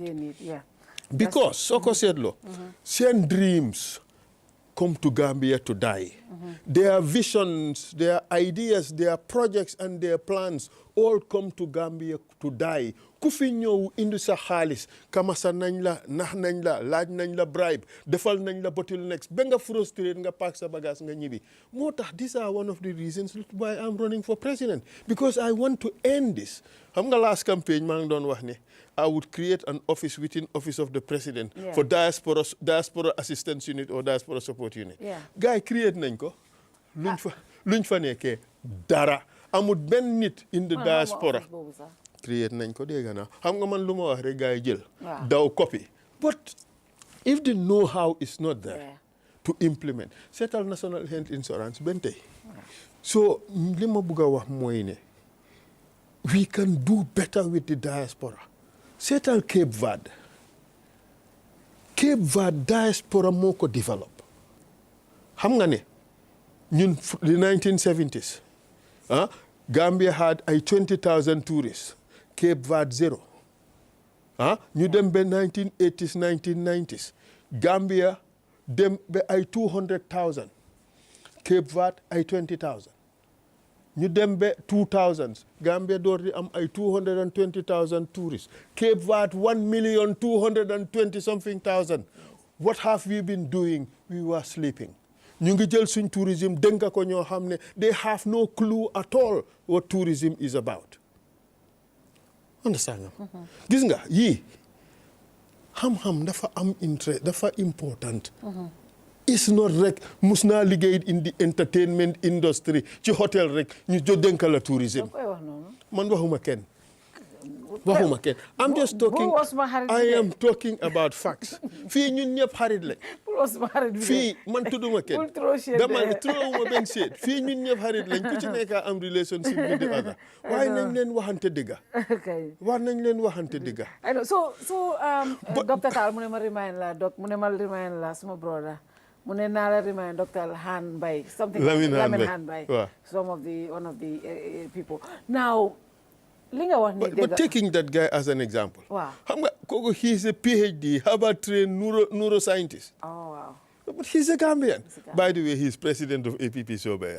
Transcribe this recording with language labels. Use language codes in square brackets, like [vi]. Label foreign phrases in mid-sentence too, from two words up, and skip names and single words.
[en] They need, yeah. Because, Soko said, same dreams come to Gambia to die. Their visions, their ideas, their projects, and their plans all come to Gambia to die. [wo] Ku fi ñëw indi sa xaalis kamasa nañ la nax nañ la laaj nañ la bribe defal nañ la bottlenecks ba nga frustrate nga pack sa bagage nga ñibbi moo tax [en] these are one of the reasons why I'm running for president because I want to end this. [wo] Xam nga [en] last campaign [wo] maa ngi doon wax ne [en] I would create an office within office of the president for diaspora assistance unit or diaspora support unit. [wo] Gars yi create nañ ko luñ fa nekkee dara amul benn nit [en] in the diaspora [wo] create nañ ko dégg naa xam nga man lu ma wax rek gars yi jël daw copy [en] but if the know-how is not there to implement [wo] seetal [en] national health insurance [wo] benn tey so li ma bëgg a wax mooy ne [en] we can do better with the diaspora [wo] seetal Cape Verde diaspora moo ko develop xam nga ne ñun [en] the 1970s Gambia had [wo] ay 20,000 tourists Cape Verde zero ñu dem ba 1980s 1990s Gambia dem ba ay 200,000 Cape Verde ay 20,000 ñu dem ba 2000s Gambia door di am ay 220,000 tourists Cape Verde 1,220 something thousand. [en] What have we been doing? We were sleeping. [wo] ñu ngi jël suñ tourism dénk ko ñoo xam ne [en] they have no clue at all what tourism is about. [wo] Understand nga gis nga yii xam-xam dafa am interest dafa important. [en] It's not [wo] rek mus naa liggéey [en] in the entertainment industry [wo] ci hotel rek ñu jo dénk la tourism man waxuma kenn [en] I'm just talking I am talking about facts [wo] fii ñun ñëpp xarit lañ fii man tudduma kenn dama ne tudduma benn seet fii ñun ñëpp xarit lañ ku ci nekk am [en] relationship with the other [wo] waaye nañ leen waxante dëgga [en] so Dr. [wo] Tall mu ne ma remind la suma brother mu ne naa la remind Dr. [en] Han Mbye something Lamin Han Mbye one of the people now but taking that guy as an example. Wow. He's a PhD, Harvard-trained neuroscientist. Oh, wow. But he's a Gambian. By the way, he's president of APP-Sobeyaa.